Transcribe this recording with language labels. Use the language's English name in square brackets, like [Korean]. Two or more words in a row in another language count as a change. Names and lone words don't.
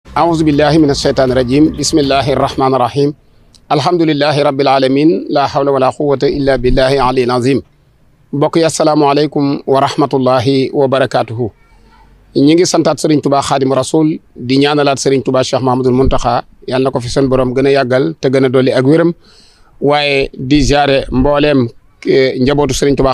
[Arabic] أعوذ بالله من الشيطان الرجيم بسم الله الرحمن الرحيم الحمد لله رب العالمين لا حول ولا قوة إلا بالله العلي العظيم [Wolof] mbokk yi [Arabic] السلام عليكم ورحمة الله وبركاته [Wolof] ñi ngi santaat Serigne Touba Xaadimu Rasul di ñaanalaat Serigne Touba Cheikh Mahamadul Muntaxa yàlla na ko fi seen borom gën a yàggal te gën a dolli ak wéram waaye di jaare mbooleem njabootu Serigne Touba